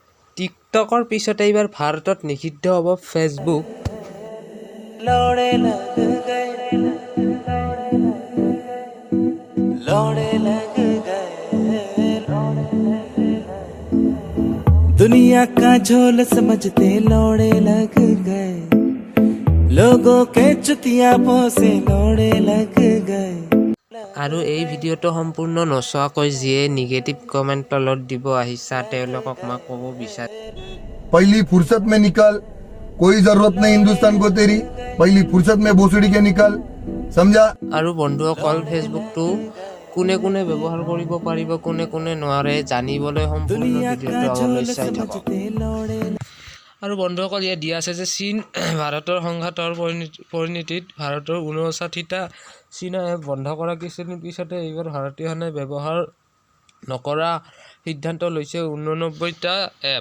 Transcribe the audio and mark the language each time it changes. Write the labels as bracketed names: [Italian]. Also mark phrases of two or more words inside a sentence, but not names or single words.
[Assamese] টিকটকৰ পিছতে এইবাৰ ভাৰতত নিষিদ্ধ হ'ব ফেচবুক। [Hindi] दुनिया का झोल समझते लौड़े लग गए लोगों के चुतियापों से लौड़े लग गए। [Assamese] আৰু এই ভিডিঅ'টো সম্পূৰ্ণ নচোৱাকৈ যিয়ে নিগেটিভ কমেণ্ট তলত দিব আহিছা তেওঁলোকক মই ক'ব বিচাৰিম, [Hindi] पहली फुर्सत में निकल, कोई जरूरत नहीं हिंदुस्तान को तेरी, पहली फुर्सत में भोसड़ी के निकल, समझा। [Assamese] আৰু বন্ধুসকল ফেচবুকটো কোনে কোনে ব্যৱহাৰ কৰিব পাৰিব কোনে কোনে নোৱাৰে জানিবলৈ সম্পূৰ্ণ ভিডিঅ'টো আগলৈ চাই থাকক। আৰু বন্ধুসকল ইয়াত দিয়া আছে যে চীন ভাৰতৰ সংঘাতৰ পৰিণতিত ভাৰতৰ 59টা চীনা এপ বন্ধ কৰা কিছুদিন পিছতে এইবাৰ ভাৰতীয় সেনাই ব্যৱহাৰ নকৰা সিদ্ধান্ত লৈছে 89টা এপ।